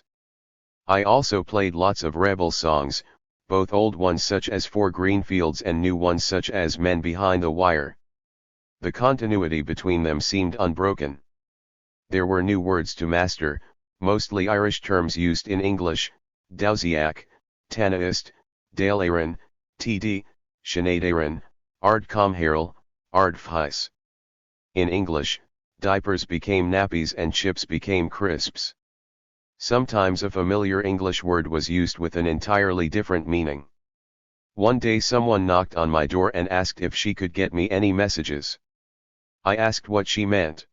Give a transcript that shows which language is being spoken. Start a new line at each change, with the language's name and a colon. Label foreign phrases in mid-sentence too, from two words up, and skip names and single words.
English: I also played lots of rebel songs, both old ones such as For Greenfields and new ones such as Men Behind the Wire. The continuity between them seemed unbroken. There were new words to master, mostly Irish terms used in English: Dowsiach, Tanaist, Dale Aaron, TD, Sinead Aaron, Ard Comhairle, Ard Fhis. In English, diapers became nappies and chips became crisps. Sometimes a familiar English word was used with an entirely different meaning. One day someone knocked on my door and asked if she could get me any messages. I asked what she meant.